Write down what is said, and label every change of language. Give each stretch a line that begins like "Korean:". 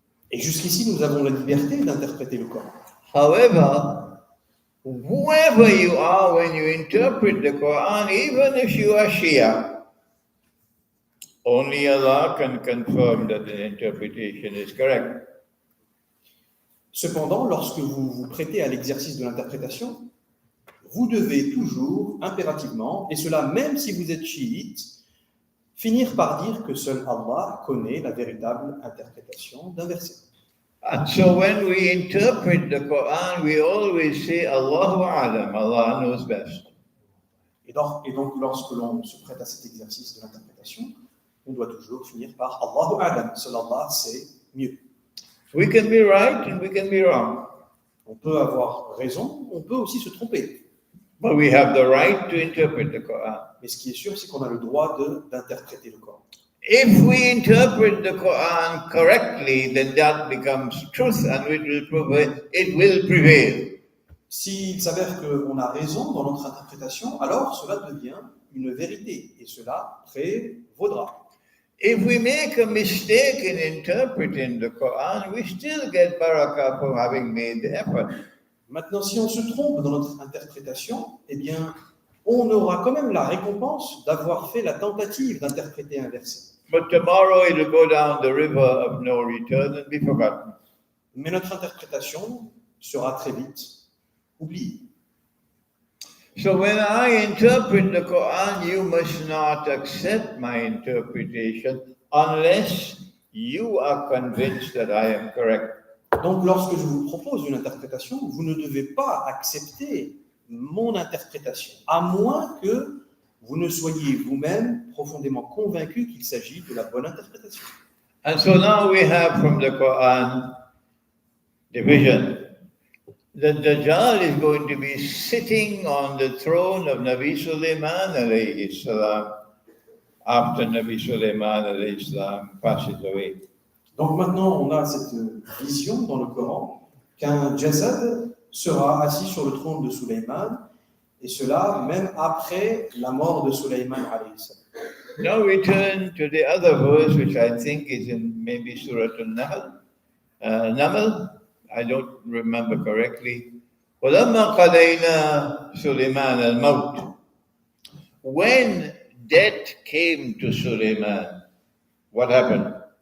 French: Et jusqu'ici, nous avons la liberté d'interpréter le Coran.
English: However, whoever you are when you interpret the Quran, even if you are Shia, only Allah can confirm that the interpretation is correct.
French: Cependant, lorsque vous vous prêtez à l'exercice de l'interprétation, vous devez toujours, impérativement, et cela même si vous êtes chiite, finir par dire que seul Allah connaît la véritable interprétation d'un verset.
English: And so when we interpret the Quran, we always say,
Arabic: Allahu A'lam,
English: Allah knows best.
French: Et donc, lorsque l'on se prête à cet exercice de l'interprétation, on doit toujours finir par
Arabic: Allahu A'lam,
French: seul Allah sait mieux.
English: We can be right and we can be wrong.
French: On peut avoir raison, on peut aussi se tromper.
English: But we have the right to interpret the Quran.
French: Mais ce qui est sûr, c'est qu'on a le droit d'interpréter le Coran.
English: If we interpret the Quran correctly, then that becomes truth and it will prevail.
French: S'il s'avère qu'on a raison dans notre interprétation, alors cela devient une vérité et cela prévaudra.
English: If we make a mistake in interpreting the Quran, we still get barakah for having made the effort.
French: Maintenant, si on se trompe dans notre interprétation, eh bien, on aura quand même la récompense d'avoir fait la tentative d'interpréter un verset.
English: But tomorrow it will go down the river of no return and be forgotten.
French: Mais notre interprétation sera très vite oubliée.
English: So when I interpret the Quran, you must not accept my interpretation unless you are convinced that I am correct.
French: Donc, lorsque je vous propose une interprétation, vous ne devez pas accepter mon interprétation, à moins que vous ne soyez vous-même profondément convaincu qu'il s'agit de la bonne interprétation.
English: And so now we have from the Quran the vision that Dajjal is going to be sitting on the throne of Nabi Sulaiman alayhi salam after Nabi Sulaiman alayhi salam passes away.
French: Donc maintenant, on a cette vision dans le Coran qu'un Jassad sera assis sur le trône de Sulaiman, et cela même après la mort de Sulaiman alayhi salam.
English: Now we turn to the other verse, which I think is in maybe Surah Al-Naml. I don't remember correctly.
Arabic: وَلَمَّا قَضَيْنَا سُلَيْمَانَ الْمَوْتِ.
English: When death came to Sulaiman, what happened?